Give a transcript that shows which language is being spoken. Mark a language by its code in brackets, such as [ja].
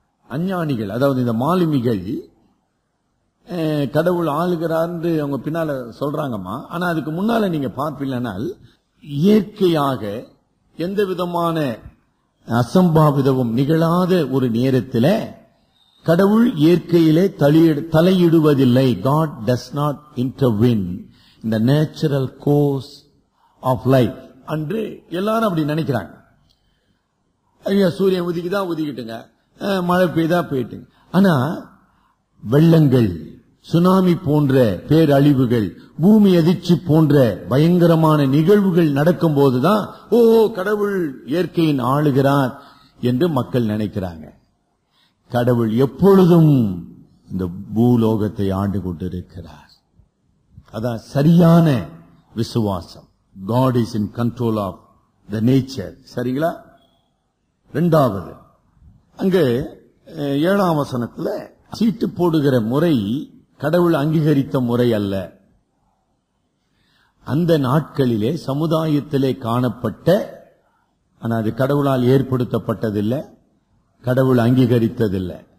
[ta] அஞ்ஞானிகள், அதாவது இந்த மாலுமிகள் கடவுள் ஆளுகிறார் அவங்க பின்னால சொல்றாங்கம்மா. ஆனா அதுக்கு முன்னால நீங்க பார்ப்பீங்கன்னால் இயற்கையாக எந்த விதமான அசம்பாவிதமும் நிகழாத ஒரு நேரத்தில் கடவுள் இயற்கையிலே தலையிடுவதில்லை. [en] God does not intervene in the natural course of life. [ta] அன்று எல்லாரும் அப்படி நினைக்கிறாங்க. ஐயா சூரியன் உதிக்குதா உதிக்கிட்டுங்க, மழை பெய்தா போயிட்டுங்க. ஆனா வெள்ளங்கள், சுனாமி போன்ற பேரழிவுகள், பூமி அதிர்ச்சி போன்ற பயங்கரமான நிகழ்வுகள் நடக்கும் போதுதான் கடவுள் இயற்கையின் ஆளுகிறார் என்று மக்கள் நினைக்கிறாங்க. கடவுள் எப்பொழுதும் இந்த பூலோகத்தை ஆண்டு கொண்டிருக்கிறார். அதான் சரியான விசுவாசம். [en] God is in control of the nature. [ta] சரிங்களா? இரண்டாவது, அங்கு 7ஆம் வசனத்துல சீட்டு போடுகிற முறை கடவுள் அங்கீகரித்த முறை அல்ல. அந்த நாட்களிலே சமுதாயத்திலே காணப்பட்ட, ஆனா அது கடவுளால் ஏற்படுத்தப்பட்டதில்லை, கடவுள் அங்கீகரித்ததில்லை.